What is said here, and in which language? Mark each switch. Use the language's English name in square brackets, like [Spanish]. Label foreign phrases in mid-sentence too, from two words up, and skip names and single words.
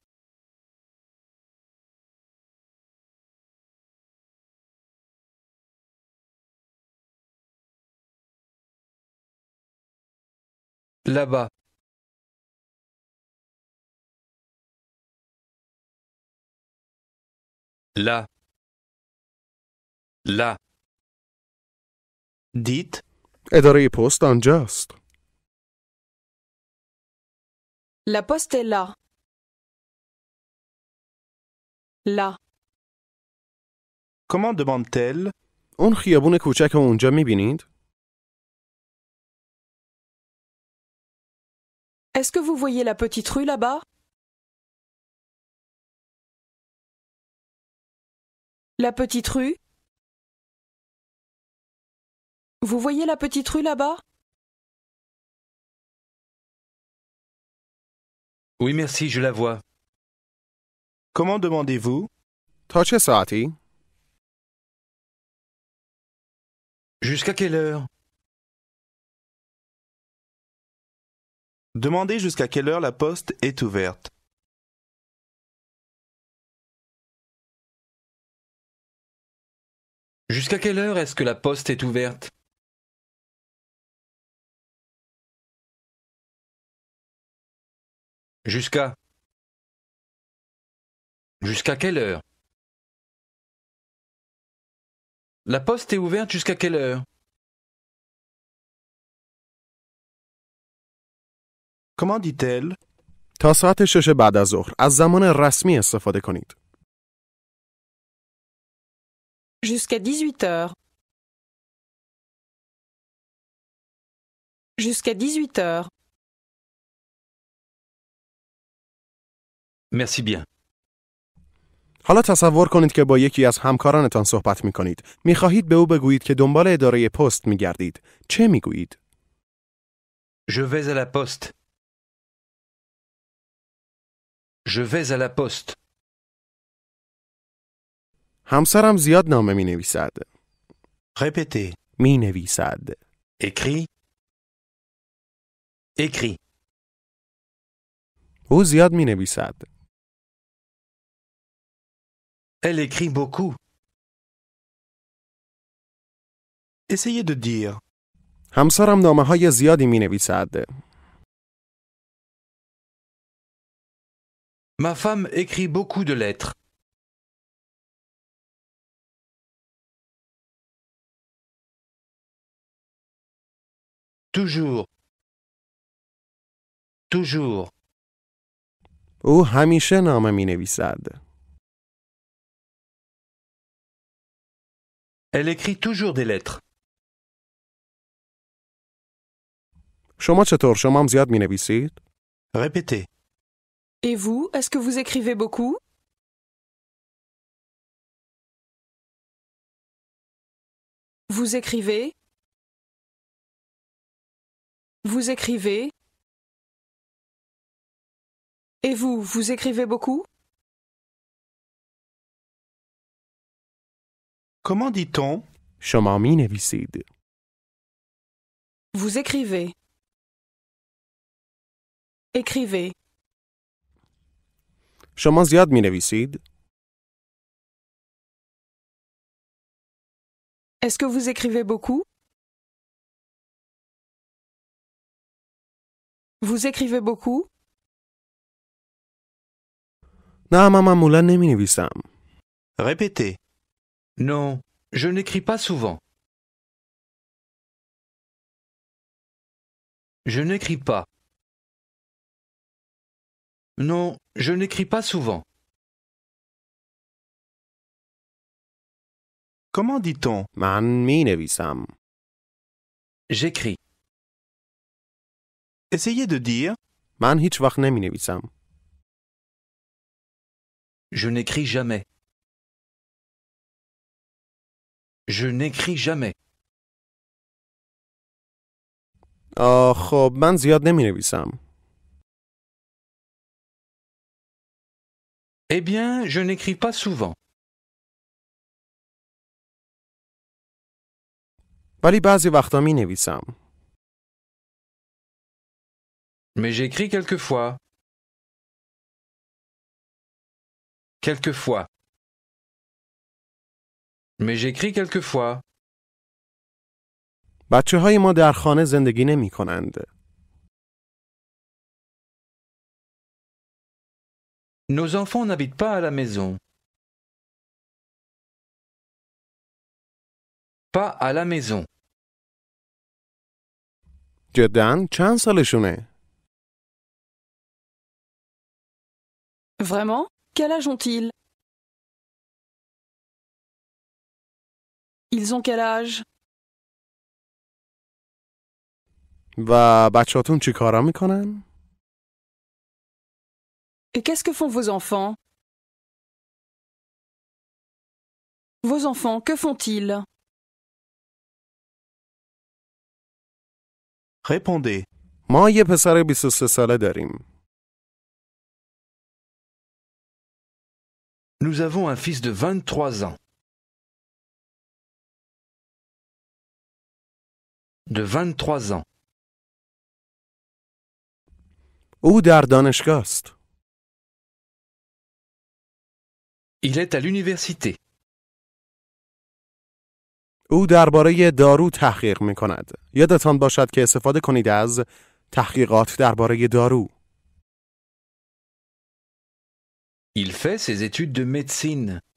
[French] Là-bas. Là. Là. Dites [Persian] اداره پست آنجاست. [French] La Poste est là. Là. comment demande-t-elle? [Persian] اون خیابون کوچک اونجا میبینید؟ [French] Est-ce que vous voyez la petite rue là-bas? La petite rue? Vous voyez la petite rue là-bas? Oui, merci, je la vois. Comment demandez-vous? [Persian] تا چه ساعتی؟ [French] Jusqu'à quelle heure? Demandez jusqu'à quelle heure la poste est ouverte. Jusqu'à quelle heure est-ce que la poste est ouverte? Jusqu'à. Jusqu'à quelle heure? La poste est ouverte jusqu'à quelle heure? Comment dit-elle? [Persian] تا ساعت 6 بعد از ظهر. از زمان رسمی استفاده کنید. [French] Jusqu'à 18 heures. Jusqu'à 18 heures. Merci bien. [Persian] حالا تصور کنید که با یکی از همکارانتان صحبت می کنید. می خواهید به او بگویید که دنبال اداره پست می گردید. چه می گویید؟ [French] Je vais à la poste. Je vais à la poste. [Persian] همسرم زیاد نامه می نویسد. [French] Répétez. [Persian] می نویسد. [French] Écrit. Écrit. [Persian] او زیاد می نویسد. [French] Elle écrit beaucoup. Essayez de dire. [Persian] همسرم نامه های زیادی می نویسد. [French] Ma femme écrit beaucoup de lettres. Toujours. Toujours. [Persian] او همیشه نامه می نویسد. [French] Elle écrit toujours des lettres. [Persian] شما چطور؟ شما هم زیاد می نویسید؟ [French] Répétez. Et vous, est-ce que vous écrivez beaucoup? Vous écrivez? Vous écrivez? Et vous, vous écrivez beaucoup? Comment dit-on? [Persian] شما می نویسید. [French] Vous écrivez. Écrivez. [Persian] شما زیاد می نویسید؟ [French] Est-ce que vous écrivez beaucoup? Vous écrivez beaucoup? [Persian] نه من معمولا نمی نویسم. [French] Répétez. Non, je n'écris pas souvent. Je n'écris pas. Non, je n'écris pas souvent. Comment dit-on? [Persian] من می نویسم. [French] J'écris. Essayez de dire. [Persian] من هیچ وقت نمی نویسم. [French] Je n'écris jamais. Je n'écris jamais. [Persian] خب من زیاد نمی نویسم. [French] Eh bien, je n'écris pas souvent. [Persian] ولی بعضی وقتا می نویسم. [French] Mais j'écris quelquefois. Quelquefois. Mais j'écris quelquefois. [Persian] بچه های ما در خانه زندگی نمی کنند. [French] Nos enfants n'habitent pas à la maison. Pas à la maison. [Persian] جداً چند سالشونه؟ [French] Vraiment? Quel âge ont-ils? Ils ont quel âge? [Persian] و بچه‌هاتون چی کارا میکنن؟ [French] Et qu'est-ce que font vos enfants? Vos enfants, que font-ils? Répondez. [Persian] ما یه پسر 23 ساله داریم. [French] Nous avons un fils de 23 ans. De 23 ans. [Persian] او در دانشگاه است. [French] Il est à l'université. [Persian] او درباره دارو تحقیق میکند. یادتان باشد که استفاده کنید از تحقیقات درباره دارو. [French] Il fait ses études de médecine.